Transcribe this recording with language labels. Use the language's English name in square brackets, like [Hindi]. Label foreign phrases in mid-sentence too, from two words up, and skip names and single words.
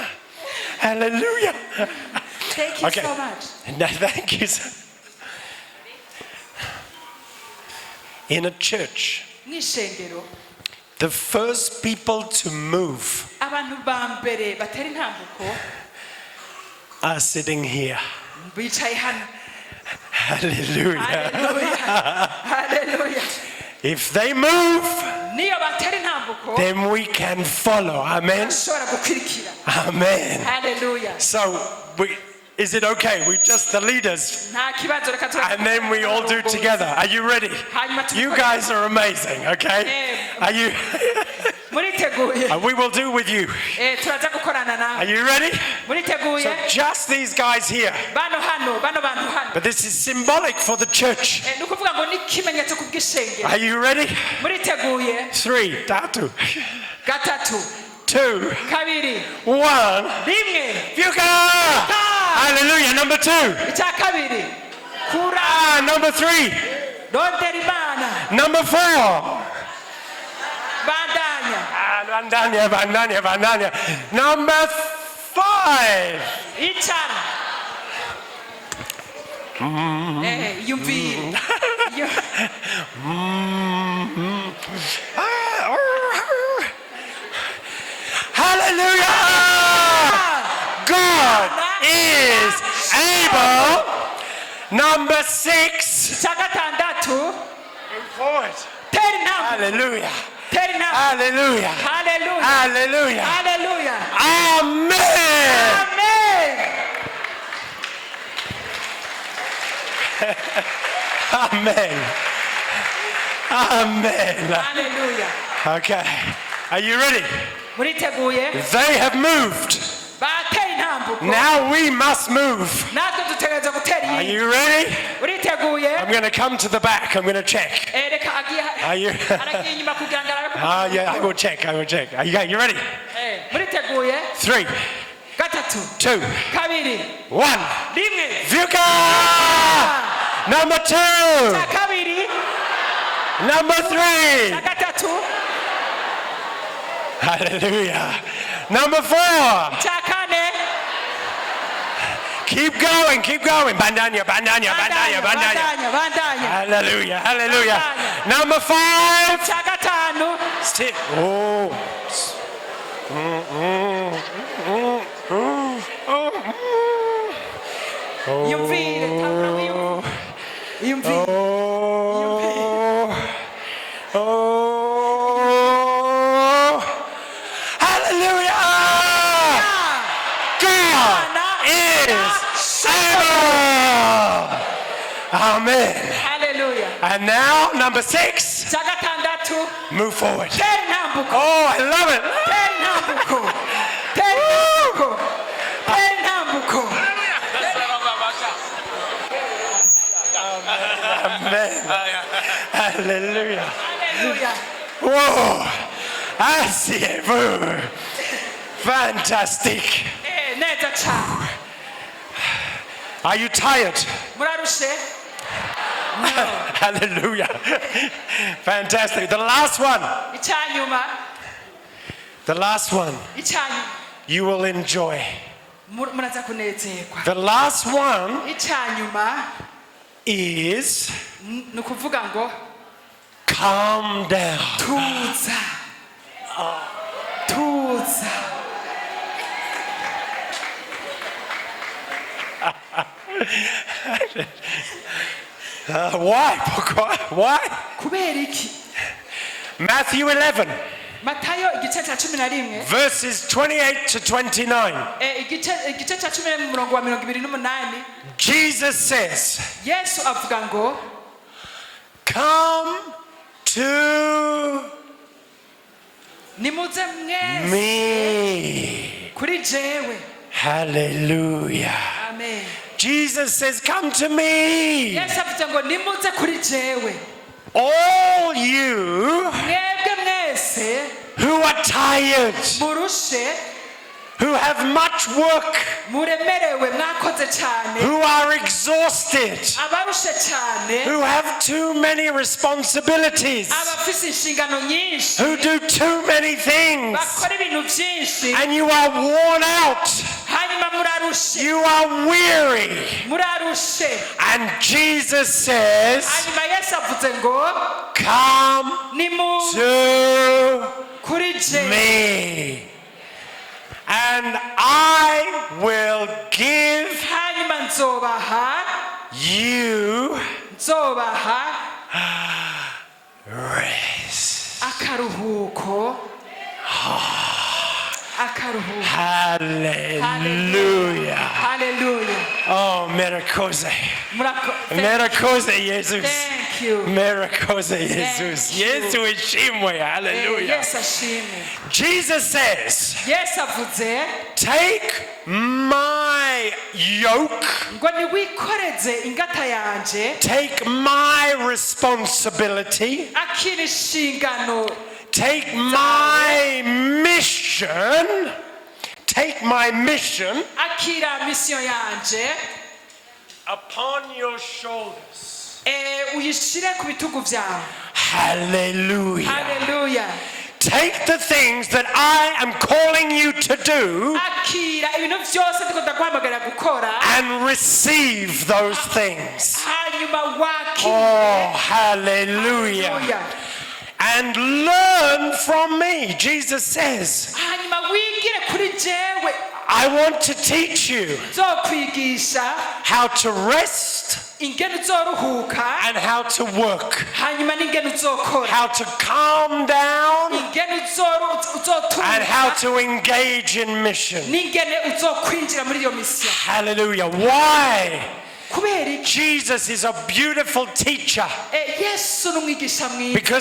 [English] Hallelujah. Thank you Okay. so much. No, thank you. In a church, [Rundi] N'ishengero [English] the first people to move [Rundi] abantu ba mbere batera intambuko [English] are sitting here. [Rundi] bicaye hano. [English] Hallelujah. Hallelujah. Hallelujah. If they move, [Rundi] Niyo batera intambuko [English] then we can follow. Amen. [Rundi] bashobora gukurikira. [English] Amen. Hallelujah. So, is it okay? We just the leaders, [Rundi] Nta kibazo reka tura. [English] and then we all do together. Are you ready? You guys are amazing. Okay? Are you? [Rundi] Muriteguye? [English] We will do with you. [Rundi] Turaza gukorana [English] Are [Rundi] nawe. [English] you ready? [Rundi] Muriteguye? [English] So just these guys here. [Rundi] Bano bantu hano. [English] But this is symbolic for the church. [Rundi] Ni ukuvuga ngo ni ikimenyetso ku bw'ishengero. [English] Are you ready? [Rundi] Muriteguye? 3, tatu, Gatatu, 2, kabiri, 1. rimwe. [English] Fuka! Hallelujah. Number 2. [Rundi] Icya kabiri. Kura. [English] Number 3. [Rundi] Rondera Imana. [English] Number 4. [Rundi] Bandanya. [English] Bandanya. Number 5. [Rundi] Icara. Yumvire. [English] Hallelujah! God is able. Number 6. [Rundi] Icya gatandatu. [English] Forward. [Rundi] Tera intambuko. [English] Hallelujah. [Rundi] Tera intambuko. [English] Hallelujah. Hallelujah. Hallelujah. Hallelujah. Amen. Amen. Amen. Amen. Hallelujah. Okay. Are you ready? [Rundi] muriteguye [English] They have moved. [Rundi] bateye intambuko [English] Now we must move. [Rundi] natwe dutegereza gutera [English] Are [Rundi] iyi [English] you ready? [Rundi] muriteguye [English] I'm going to come to the back. I'm going to check. [Rundi] reka [English] Are you? [Rundi] aragiye inyuma kugira ngo arabe [English] Ah, yeah, I will check. I will check. Are you ready? [Rundi] muriteguye 3, gatatu 2, kabiri 1. rimwe [English] Vuka! Number 2. [Rundi] cya kabiri [English] Number 3. [Rundi] cya gatatu [English] Hallelujah. Number 4. [Rundi] cya kane [English] Keep going, keep going. [Rundi] Bandanya, bandanya, bandanya, bandanya. bandanya [English] Hallelujah, hallelujah. Number 5. [Rundi] cya gatanu [English] Still. Oh. [Rundi] yumvire tangura wiyumvire yumvire [English] Oh. Hallelujah. God is able. Amen. [Rundi] haleluya [English] And now, number 6. [Rundi] cya gatandatu [English] Move forward. [Rundi] tera intambuko [English] Oh, I love it. [Rundi] tera intambuko tera intambuko tera intambuko [English] Amen. Hallelujah. [Rundi] haleluya [English] Whoa. I see it move. Fantastic. [Rundi] neza cyane [English] Are you tired? [Rundi] murarushe [English] Hallelujah. Fantastic. The last one. [Rundi] icyanyuma [English] The last one. [Rundi] icyanyuma [English] You will enjoy. [Rundi] muraza kunezerwa [English] The last one [Rundi] icyanyuma [English] is [Rundi] ni ukuvuga ngo [English] calm down. [Rundi] tuza tuza [English] Why? Pourquoi? Why? [Rundi] kubera iki [English] Matthew 11, [Rundi] matayo igice cya 11 [English] verses 28 to 29. [Rundi] igice cya 10 umurongo wa 28 [English] Jesus says, [Rundi] yesu avuga ngo [English] come to [Rundi] nimuze mwese [English] me. [Rundi] kuri jewe [English] Hallelujah. [Rundi] amen [English] Jesus says, come to me. [Rundi] yesu avuze ngo nimuze kuri jewe [English] All you [Rundi] mwebwe mwese [English] who are tired, [Rundi] murushe [English] who have much work, [Rundi] muremerewe mwakoze cyane [English] who are exhausted, [Rundi] abarushe cyane [English] who have too many responsibilities, [Rundi] abafise inshingano nyinshi [English] who do too many things, [Rundi] bakora ibintu byinshi [English] and you are worn out, [Rundi] hanyuma murarushe [English] you are weary. [Rundi] murarushe [English] And Jesus says, [Rundi] hanyuma yesu avuze ngo [English] come [Rundi] nimu [English] to [Rundi] kuri jewe [English] me, and I will give [Rundi] hanyuma nzobaha [English] rest. [Rundi] akaruhuko [English] Hallelujah. [Rundi] haleluya Oh, Merakoze. Merakoze Jesus. [English] thank you [Rundi] Merakoze Jesus. [English] Thank you. [Rundi] Yesu ishimwe. Hallelujah. yesu ashimwe [English] Jesus says, [Rundi] yesu avuze [English] take my yoke, [Rundi] ngo niwikoreze ingata yanje [English] take my responsibility, [Rundi] akira inshingano [English] take my mission, take my mission [Rundi] akira misiyo yanje [English] upon your shoulders. [Rundi] uyishire ku bitugu byawe [English] Hallelujah. [Rundi] haleluya [English] Take the things that I am calling you to do [Rundi] akira ibintu byose ndiko ndaguhamagarira gukora [English] and receive those things. [Rundi] hanyuma wakire [English] Oh, hallelujah. [Rundi] haleluya [English] And learn from me. Jesus says, [Rundi] hanyuma wigire kuri jewe [English] I want to teach you [Rundi] nzokwigisha [English] how to rest [Rundi] ingene uzoruhuka [English] and how to work, [Rundi] hanyuma n'ingene uzokora [English] how to calm down [Rundi] ingene [English] and how [Rundi] uzotuza [English] to engage in mission. [Rundi] n'ingene uzokwinjira muri iyo misiyo [English] Hallelujah. Why? [Rundi] kubera iki [English] Jesus is a beautiful teacher, [Rundi] yesu ni umwigisha mwiza